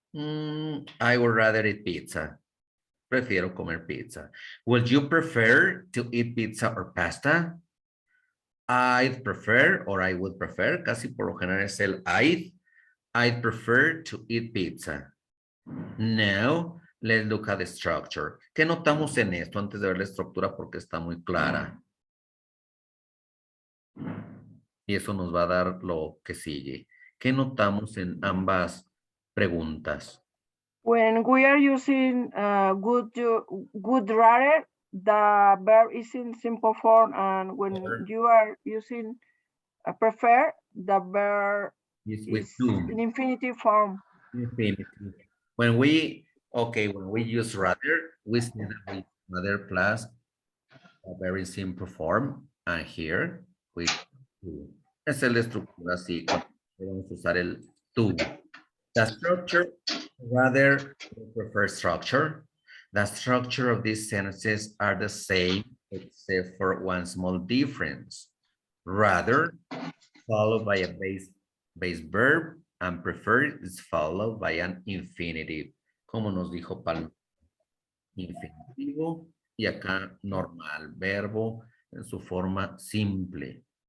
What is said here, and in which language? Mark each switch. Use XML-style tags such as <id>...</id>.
<en>I would rather eat pizza.</en> <es>Prefiero comer pizza.</es> <en>Would you prefer to eat pizza or pasta? I'd prefer, or I would prefer,</en> <es>casi por lo general es el</es> <en>I'd prefer to eat pizza. Now, let's look at the structure.</en> <es>¿Qué notamos en esto antes de ver la estructura porque está muy clara? Y eso nos va a dar lo que sigue. ¿Qué notamos en ambas preguntas?</es> <en>When we are using would rather, the verb is in simple form, and when you are using prefer, the verb Is with is do. in infinitive form. Infinitive. When we use rather, we say that we rather plus a very simple form, and here with to.</en> <es>Esa es la estructura, así, vamos a usar el to.</es> <en>The structure, rather, prefer structure. The structure of these sentences are the same, except for one small difference. Rather, followed by a base verb, and prefer is followed by an infinitive.</en> <es>Como nos dijo Palma, infinitivo, y acá normal, verbo en su forma simple.</es>